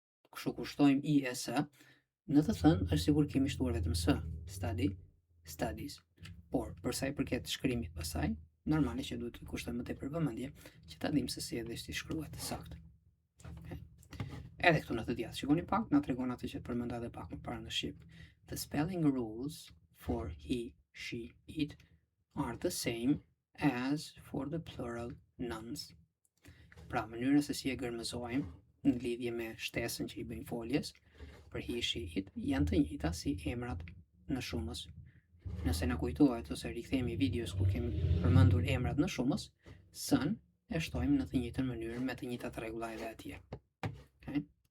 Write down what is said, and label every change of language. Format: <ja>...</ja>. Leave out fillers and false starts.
<sq>Kështu kur shtojmë i s, në të thënë është sigur kemi shtuar vetëm s. Study, studies. Por për sa i përket shkrimit pasaj, normale që duhet të kushtojmë më tepër vëmendje që ta dimë se si edhe si shkruhet saktë. Okay. Edhe këtu në të djathtë, shikoni pak, na tregon atë që përmenda edhe pak më parë në shqip.</sq> <en>The spelling rules for he, she, it are the same as for the plural nouns.</en> <sq>Pra, mënyra se si e gërmëzojmë në lidhje me shtesën që i bëjmë foljes për he, she, it janë të njëjta si emrat në shumës. Nëse na kujtohet ose rikthehemi videos ku kemi përmendur emrat në shumës, s-n e shtojmë në të njëjtën mënyrë me të njëjtat rregulla edhe atje. Okay?</sq>